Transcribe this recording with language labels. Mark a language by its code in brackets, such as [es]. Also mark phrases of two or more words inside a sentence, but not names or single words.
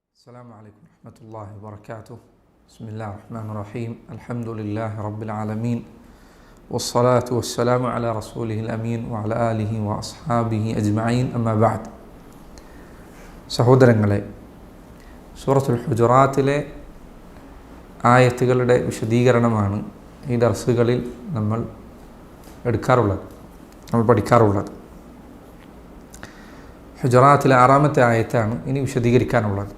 [ar] السلام عليكم ورحمة الله وبركاته. بسم الله الرحمن الرحيم. الحمد لله رب العالمين والصلاة والسلام على رسوله الأمين وعلى آله وأصحابه أجمعين. أما بعد. [ml] സഹോദരങ്ങളെ, സൂറത്തുൽ ഹുജറാത്തിലെ ആയത്തുകളുടെ വിശദീകരണമാണ് ഈ ദർസുകളിൽ നമ്മൾ പഠിക്കാറുള്ളത്. ഹുജറാത്തിലെ 6-ാമത്തെ ആയത്താണ് ഇനി വിശദീകരിക്കാനുള്ളത്.